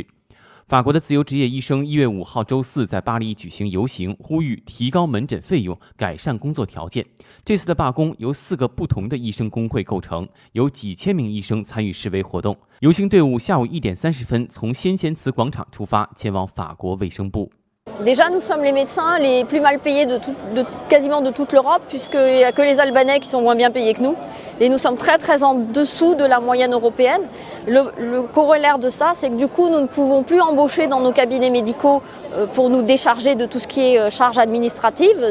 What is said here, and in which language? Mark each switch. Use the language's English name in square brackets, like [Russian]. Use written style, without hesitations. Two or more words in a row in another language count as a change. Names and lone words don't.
[Chinese] 法国的自由职业医生1月5号周四在巴黎举行游行，呼吁提高门诊费用，改善工作条件。这次的罢工由4个不同的医生工会构成，有几千名医生参与示威活动。游行队伍下午1点30分从先贤祠广场出发，前往法国卫生部。 [French] Déjà, nous sommes les médecins les plus mal payés quasiment de toute l'Europe, puisqu'il n'y a que les Albanais qui sont moins bien payés que nous. Et nous sommes très très en dessous de la moyenne européenne. Le corollaire de ça, c'est que du coup, nous ne pouvons plus embaucher dans nos cabinets médicaux pour nous décharger de tout ce qui est charge administrative.